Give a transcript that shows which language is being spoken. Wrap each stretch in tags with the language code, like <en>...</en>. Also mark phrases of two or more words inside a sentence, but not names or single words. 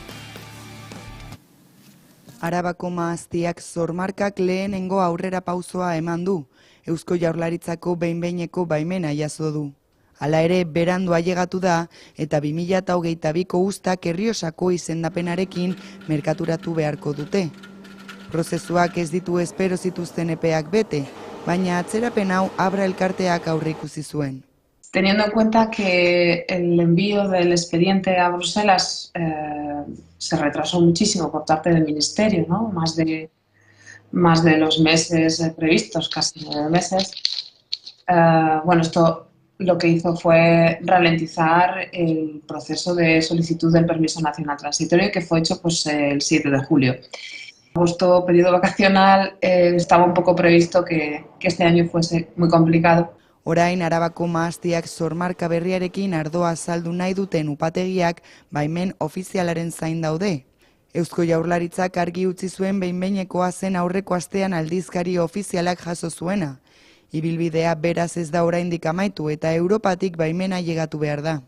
<eu>Arabako maaztiak sormarkak lehenengo aurrera pausoa eman du, Eusko Jaurlaritzako behin-behineko baimena jaso du. Hala ere, berandu ailegatu da, eta 2022ko uztak Errioxako izendapenarekin merkaturatu beharko dute. Prozesuak ez ditu espero zituzten epeak bete, baina atzerapen hau Abra elkarteak aurreikusi zuen.</eu> <es>Teniendo en cuenta que el envío del expediente a Bruselas se retrasó muchísimo por parte del Ministerio, ¿no? Más de los meses previstos, casi 9 meses. Bueno, esto lo que hizo fue ralentizar el proceso de solicitud del permiso nacional transitorio, que fue hecho pues, el 7 de julio. Agosto, periodo vacacional, estaba un poco previsto que este año fuese muy complicado.</es> <eu>Orain Arabako maaztiak sormarka berriarekin ardoa saldu nahi duten upategiak baimen ofizialaren zain daude. Eusko Jaurlaritzak argi utzi zuen behin-behinekoa zen aurreko astean aldizkari ofizialak jaso zuena. Ibilbidea beraz ez da oraindik amaitu eta Europatik baimena ailegatu behar da.</eu>